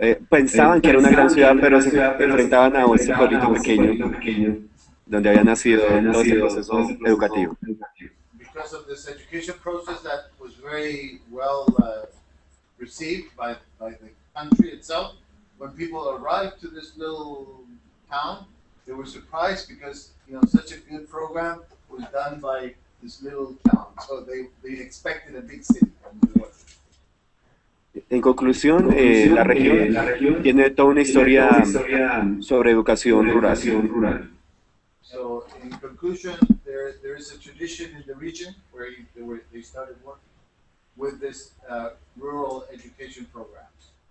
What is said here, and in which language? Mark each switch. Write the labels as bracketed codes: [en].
[es] Pensaban que era una gran ciudad, pero se enfrentaban a este pueblito pequeño, donde había nacido todo este proceso educativo. [en] Because of this education process that was very well received by the country itself, when people arrived to this little town, they were surprised because such a good program was done by this little town. So they expected a big city. [es] En conclusión, la región tiene toda una historia sobre educación rural. [en] So in conclusion, there is a tradition in the region where they started working with this rural education programs.